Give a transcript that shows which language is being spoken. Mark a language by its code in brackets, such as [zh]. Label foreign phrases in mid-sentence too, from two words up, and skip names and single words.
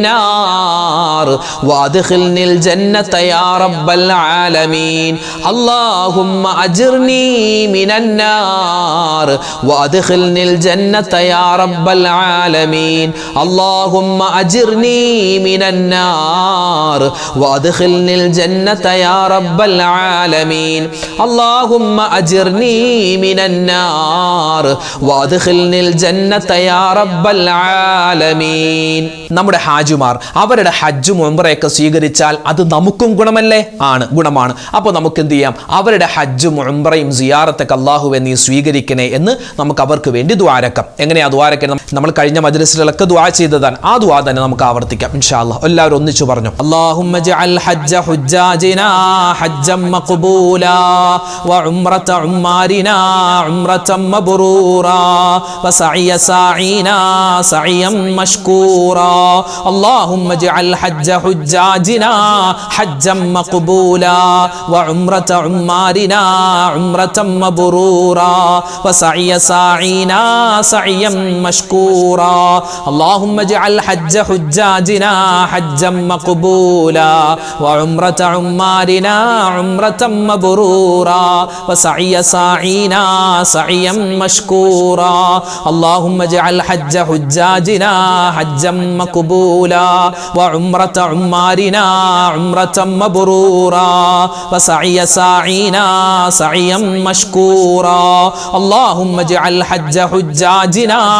[ar] النار وأدخلني الجنة يا رب العالمين اللهم أجرني من النار وأدخلني الجنة يا رب العالمين اللهم أجرني من النار وأدخلني الجنة يا رب العالمين اللهم أجرني من النار وأدخلني الجنة يا رب العالمين. [ml] നമ്മുടെ ഹാജിമാർ അവരുടെ ഹജ്ജും ഉംറയൊക്കെ സ്വീകരിച്ചാൽ അത് നമുക്കും ഗുണമല്ലേ? ഗുണമാണ്. അപ്പോൾ നമുക്ക് എന്ത് ചെയ്യാം? അവരുടെ ഹജ്ജും ഉംറയും സിയാറത്തൊക്കെ അല്ലാഹുവേ നീ സ്വീകരിക്കണേ എന്ന് നമുക്ക് അവർക്ക് വേണ്ടി ദുആരക്കാം. എങ്ങനെയാ ദുആരക്കണം? നമ്മൾ കഴിഞ്ഞ മജ്ലിസിലൊക്കെ ദുആ ചെയ്തതാണ്. ആ ദുആ തന്നെ നമുക്ക് ആവർത്തിക്കാം [ar] إن شاء الله. [ml] എല്ലാവരും ഒന്നിച്ചു പറഞ്ഞു [ar] اللهم اجعل حج حجاجنا حجا مقبولا وعمرة عمارنا عمرة مبرورة وسعي ساعينا سعيا مشكورا اللهم اجعل حج حجاجنا حجا مقبولا وعمرة عمارنا عمرة مبرورا وسعي ساعينا سعيا مشكورا اللهم اجعل حج حجاجنا حجا مقبولا وعمرة عمارنا عمرة مبرورا وسعي ساعينا سعيا مشكورا اللهم اجعل حج حجاجنا حجا مقبولا وعمرة عمارنا عمرة مبرورا وسعي ساعينا سعيا مشكورا اللهم اجعل حج حجاجنا